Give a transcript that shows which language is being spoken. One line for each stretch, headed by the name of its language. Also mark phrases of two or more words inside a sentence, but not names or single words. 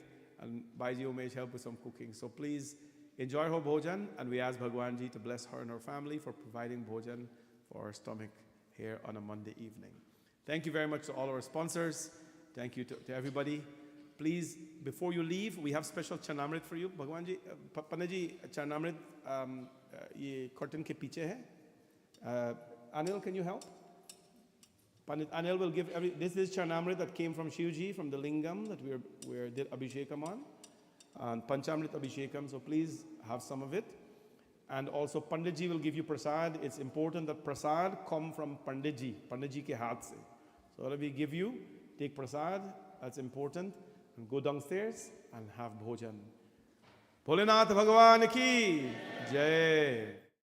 English: And Baiji Umesh help with some cooking. So please enjoy her bhojan, and we ask Bhagwanji to bless her and her family for providing bhojan for her stomach here on a Monday evening. Thank you very much to all our sponsors. Thank you to everybody. Please, before you leave, we have special Charnamrit for you.
Hindi: भगवानजी, पानाजी, चरणामृत, ये curtain के पीछे है.
English: Anil, can you help? Pandit Anil will give this is Charnamrit that came from Shivji, from the Lingam that we did Abhishekam on. And Panchamrit Abhishekam, so please have some of it. And also Panditji will give you prasad. It's important that prasad come from
Hindi: पंडितजी के हाथ से.
English: So whatever we give you, take prasad, that's important. And go downstairs and have bhojan.
Hindi: भोलेनाथ भगवान की जय.